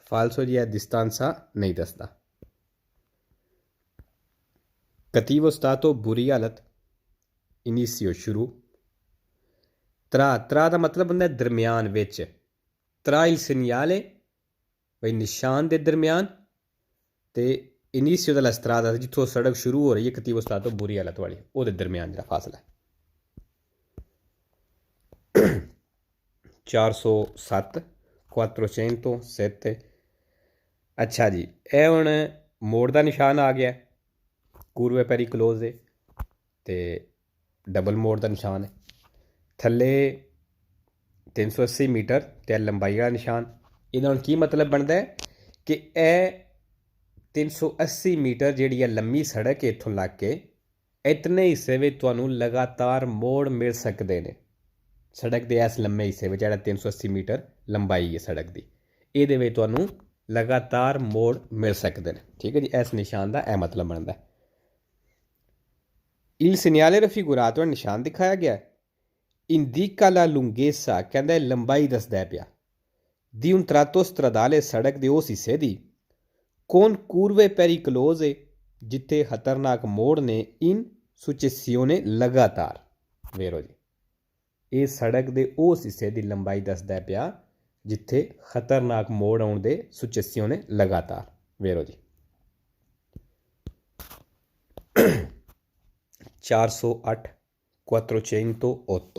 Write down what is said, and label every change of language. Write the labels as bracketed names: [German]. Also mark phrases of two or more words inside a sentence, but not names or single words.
[Punjabi] ਫਾਲਸੋ ਜੀ distanza ਨਹੀਂ ਦੱਸਦਾ। [Italian] cattivo stato [Punjabi] ਬੁਰੀ ਹਾਲਤ, ਇਨੀਸ਼ੀਓ ਸ਼ੁਰੂ, ਤ੍ਰਾ ਕਾ ਮਤਲਬ ਹੁੰਦਾ ਦਰਮਿਆਨ ਵਿੱਚ, ਤ੍ਰਾ [Italian] il segnale [Punjabi] ਭਾਈ ਨਿਸ਼ਾਨ ਦੇ ਦਰਮਿਆਨ ਤੇ ਇਨੀਸ਼ੀਓ [Italian] della strada [Punjabi] ਜਿੱਥੋਂ ਸੜਕ ਸ਼ੁਰੂ ਹੋ ਰਹੀ ਹੈ [Italian] cattivo stato [Punjabi] ਬੁਰੀ ਹਾਲਤ ਵਾਲੀ, ਵੋ ਦਰਮਿਆਨ ਜ਼ਰਾ ਫ਼ਾਸਲਾ ਹੈ। 407 407। ਅੱਛਾ ਜੀ, ਯਹ ਹੁਣ ਮੋੜ ਕਾ ਨਿਸ਼ਾਨ ਆ ਗਿਆ, [Italian] curve pericoloso [Punjabi] ਤੇ ਡਬਲ ਮੋੜ ਕਾ ਨਿਸ਼ਾਨ ਹੈ। ਥੱਲੇ 380 ਮੀਟਰ ਤੇ ਲੰਬਾਈ ਵਾਲਾ ਨਿਸ਼ਾਨ। ਇਹਦਾ ਹੁਣ ਕੀ ਮਤਲਬ ਬਣਦਾ ਹੈ ਕਿ ਇਹ 380 मीटर ਜਿਹੜੀ ਹੈ ਲੰਮੀ ਸੜਕ ਇੱਥੋਂ ਲੱਗ ਕੇ ਇਤਨੇ ਹਿੱਸੇ ਵਿੱਚ ਤੁਹਾਨੂੰ ਲਗਾਤਾਰ ਮੋੜ ਮਿਲ ਸਕਦੇ ਨੇ। ਸੜਕ ਦੇ ਇਸ ਲੰਮੇ ਹਿੱਸੇ ਵਿੱਚ ਜਿਹੜਾ 380 मीटर ਲੰਬਾਈ ਹੈ ਸੜਕ ਦੀ, ਇਹਦੇ ਵਿੱਚ ਤੁਹਾਨੂੰ ਲਗਾਤਾਰ ਮੋੜ ਮਿਲ ਸਕਦੇ ਨੇ। ਠੀਕ ਹੈ ਜੀ, ਇਸ ਨਿਸ਼ਾਨ ਦਾ ਇਹ ਮਤਲਬ ਬਣਦਾ ਹੈ। [Italian] Il segnale raffigurato [Punjabi] ਨਿਸ਼ਾਨ ਦਿਖਾਇਆ ਗਿਆ [Italian] indica la lunghezza, [Punjabi] ਕਹਿੰਦਾ ਲੰਬਾਈ ਦੱਸਦਾ ਪਿਆ [Italian] di un tratto stradale [Punjabi] ਸੜਕ ਦੇ ਉਸ ਹਿੱਸੇ ਦੀ [Italian] con curve pericolose [Punjabi] ਜਿੱਥੇ ਖਤਰਨਾਕ ਮੋੜ ਨੇ [Italian] in successione [Punjabi] ਲਗਾਤਾਰ। ਵੇਰੋ ਜੀ, ਇਹ ਸੜਕ ਦੇ ਉਸ ਹਿੱਸੇ ਦੀ ਲੰਬਾਈ ਦੱਸਦਾ ਪਿਆ ਜਿੱਥੇ ਖਤਰਨਾਕ ਮੋੜ ਆਉਣ ਦੇ successione ਲਗਾਤਾਰ। ਵੇਰੋ ਜੀ 408 408।